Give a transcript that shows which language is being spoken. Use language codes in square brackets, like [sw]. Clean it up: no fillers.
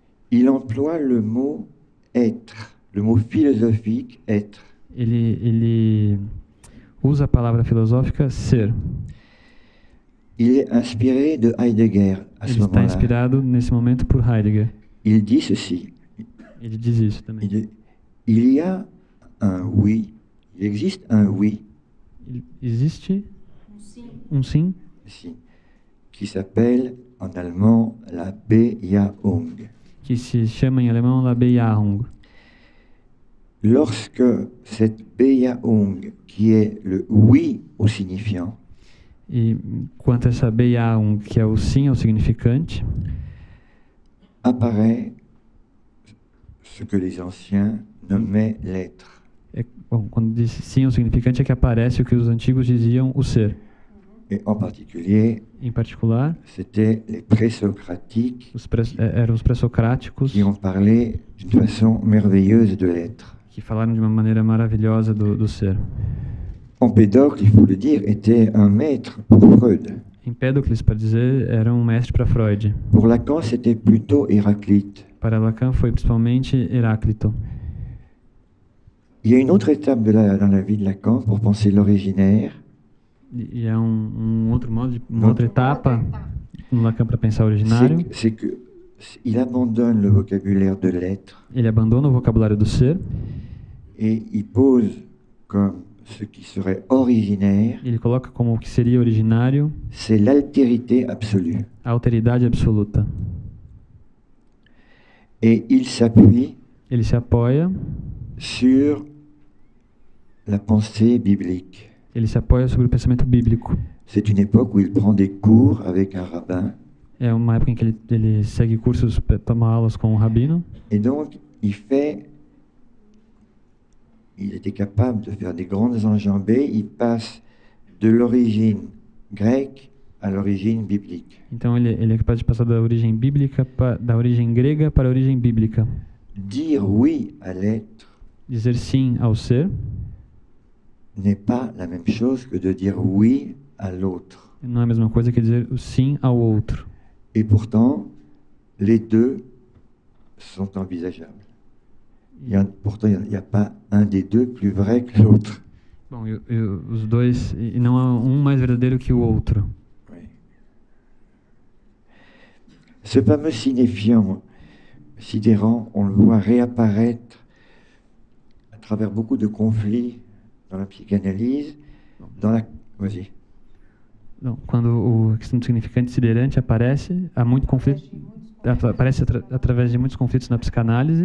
[fr] il emploie le mot être, le mot philosophique être. [pt] ele usa a palavra filosófica ser. [fr] Il est inspiré de Heidegger à ce [pt] Ele está [fr] moment-là. [pt] inspirado nesse momento por Heidegger. [fr] Il dit ceci. [pt] Ele diz isso também. [fr] Il y a un oui, il existe un oui, [pt] Existe sim, [fr] ici, qui s'appelle en allemand la Bejahung. [pt] que se chama em alemão la Bejahung. [fr] Lorsque cette Bejahung, qui est le oui au signifiant, [pt] E quanto a essa Bejahung, que é o sim ao significante, [fr] apparaît ce que les anciens nommaient l'être. [pt] quando diz sim ao significante, é que aparece o que os antigos diziam o ser. [fr] Et en particulier, [pt] Em particular, [fr] c'était les présocratiques [pt] eram os pré-socráticos [fr] qui ont parlé d'une façon merveilleuse de l'être. [pt] que falaram de uma maneira maravilhosa do ser. [fr] Empédocle, il faut le dire, était un maître pour Freud. [pt] Empédocles, para dizer, era um mestre para Freud. [fr] Pour Lacan, c'était plutôt Héraclite. [pt] Para Lacan foi principalmente Heráclito. [fr] Il y a une autre étape dans la vie de Lacan pour penser l'originaire. [pt] E é outro modo, uma outra etapa no Lacan para pensar o originário. [fr] C'est que il abandonne le vocabulaire de l'être [pt] Ele abandona o vocabulário do ser. [fr] et il pose comme ce qui serait originaire, [pt] Ele coloca como o que seria originário [fr] c'est l'altérité absolue. [pt] a alteridade absoluta. [fr] Et il s'appuie [pt] Ele se apoia, [fr] sur la pensée biblique. [pt] ele se apoia sobre o pensamento bíblico. [fr] C'est une époque où il prend des cours avec un rabbin. [pt] É uma época em que ele segue cursos, toma aulas com um rabino. [fr] Et donc, il était capable de faire des grandes enjambées. Il passe de l'origine grecque à l'origine biblique. [pt] Então ele é capaz de passar da origem bíblica, da origem grega para a origem bíblica. [fr] Dire oui à l'être [pt] Dizer sim ao ser [fr] n'est pas la même chose que de dire oui à l'autre. [pt] não é a mesma coisa que dizer o sim ao outro. [fr] Et pourtant, les deux sont envisageables. Pourtant, il n'y a pas un des deux plus vrai que l'autre. [pt] Bom, os dois, e não há um mais verdadeiro que o outro. [fr] Oui. Ce fameux signifiant sidérant, on le voit réapparaître à travers beaucoup de conflits dans la psychanalyse, Vas-y. [pt] Não, quando a questão do significante siderante aparece, há muito conflito, aparece através de muitos conflitos na psicanálise.